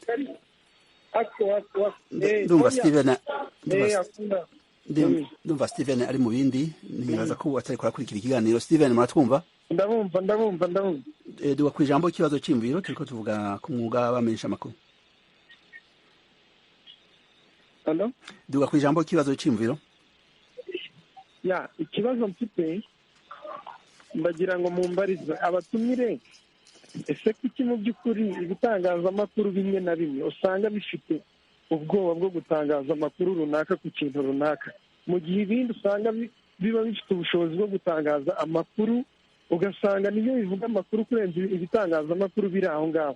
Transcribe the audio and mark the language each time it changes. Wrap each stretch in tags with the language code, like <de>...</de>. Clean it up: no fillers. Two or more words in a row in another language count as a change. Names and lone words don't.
<rw>ndumva Steven ndumva Steven ari mu bindi, nibaza ko atari kurakurikira ikiganiro. Steven, muratwumva? Ndabumva.</rw> <rn>Duga ku ijambo ikibazo cy'imviro, turiko tuvuga ku mwuga w'abamenyesha amakuru. Hello? Duga ku ijambo ikibazo cy'imviro.</rn> <rw>Ya, ikibazo mfite ndagira ngo mumbarize abatumire, ese kuki mu by'ukuri ibitangazamakuru bimwe na bimwe usanga bifite ubwoba bwo gutangaza amakuru runaka ku kintu runaka, mu gihe ibindi usanga biba bifite ubushobozi bwo gutangaza amakuru, ugasanga niyo bivuga amakuru kurenza ibitangazamakuru biri aho ngaho.</rw>